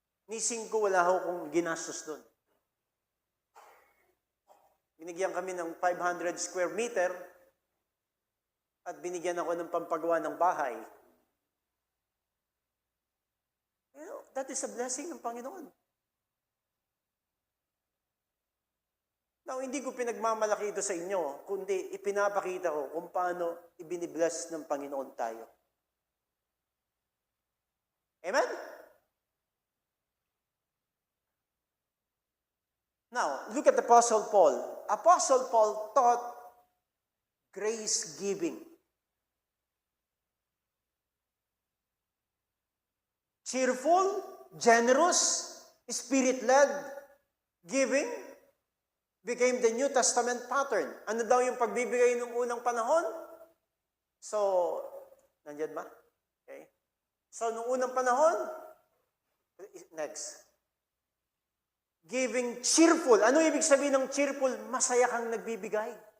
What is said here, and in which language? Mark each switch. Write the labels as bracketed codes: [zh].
[tl] Nising ko, wala akong ginastos doon. Binigyan kami ng 500 square meter at binigyan ako ng pampagawa ng bahay. [en] You know, that is a blessing [tl] ng Panginoon. Now, hindi ko pinagmamalaki ito sa inyo, kundi ipinapakita ko kung paano ibinibless ng Panginoon tayo. Amen? [en] Now, look at Apostle Paul. Apostle Paul taught grace giving. Cheerful, generous, spirit-led giving became the New Testament pattern. [tl] Ano daw yung pagbibigay ng unang panahon? So, nandiyan ba? Okay. So, nung unang panahon, next. [en] Giving cheerful. [tl] Ano ibig sabihin ng cheerful? Masaya kang nagbibigay.